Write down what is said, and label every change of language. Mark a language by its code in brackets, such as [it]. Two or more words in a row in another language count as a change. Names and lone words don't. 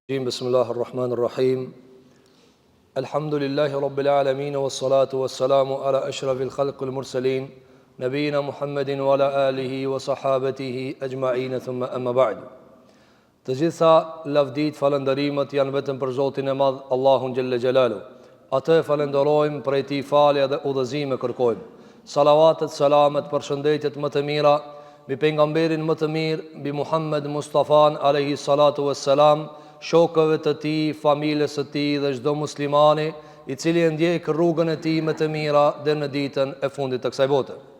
[ar] بسم الله الرحمن الرحيم. الحمد لله رب العالمين. والصلاة والسلام على أشرف الخلق المرسلين، نبينا محمد وعلى آله وصحابته أجمعين، ثم أما بعد. [sq] Të gjitha lavdit, falënderimet janë vetëm për Zotin e Madh, Allahun [ar] جل جلاله. [sq] Atë e falenderojmë, prej Tij falje dhe udhëzime kërkojmë. Salavatet, salamet, përshëndetjet më të mira mbi pejgamberin më të mirë, mbi Muhammed Mustafan [ar] عليه الصلاة والسلام, [sq] shokëve të tij, familjes së tij dhe çdo muslimani i cili e ndjek rrugën e tij më të mira deri në ditën e fundit të kësaj bote.